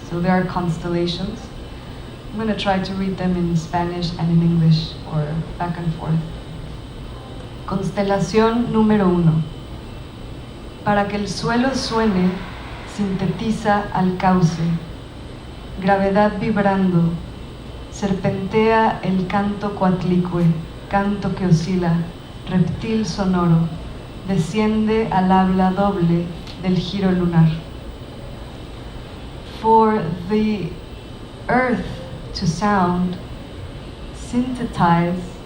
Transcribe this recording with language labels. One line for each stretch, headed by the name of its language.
English: So there are constellations. I'm going to try to read them in Spanish and in English, or back and forth.
Spanish: Constelación número 1. Para que el suelo suene, sintetiza al cauce. Gravedad vibrando, serpentea el canto coatlicue, canto que oscila, reptil sonoro, desciende al habla doble del giro lunar.
English: For the earth to sound, synthesize.